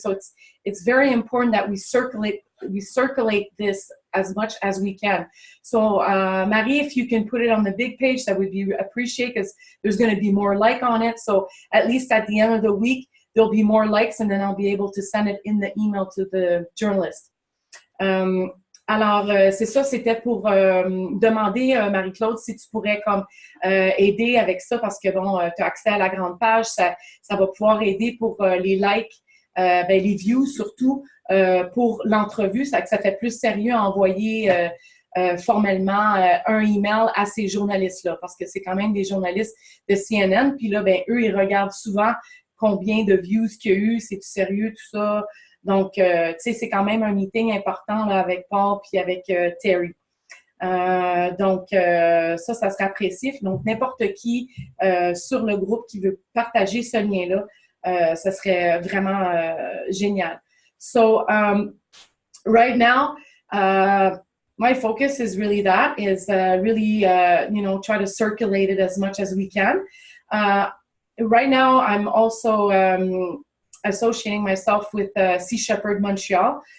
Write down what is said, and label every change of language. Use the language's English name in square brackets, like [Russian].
[English] So it's very important that we circulate this as much as we can. So Marie, if you can put it on the big page, that would be appreciated, because there's going to be more like on it. So at least at the end of the week, there'll be more likes, and then I'll be able to send it in the email to the journalist. [French] Alors, c'est ça, c'était pour demander, Marie-Claude, si tu pourrais comme aider avec ça, parce que bon, tu as accès à la grande page, ça va pouvoir aider pour les likes, les views surtout, pour l'entrevue, ça fait plus sérieux à envoyer formellement un email à ces journalistes-là, parce que c'est quand même des journalistes de CNN, puis là, ben, eux, ils regardent souvent combien de views qu'il y a eu, c'est sérieux, tout ça. Donc, tu sais, c'est quand même un meeting important là, avec Paul puis avec Terry. Donc, ça serait apprécié. Donc, n'importe qui sur le groupe qui veut partager ce lien-là, ça serait vraiment génial. [English] So, right now, my focus is really that, is really, you know, try to circulate it as much as we can. Right now, I'm also associating myself with Sea Shepherd Montreal.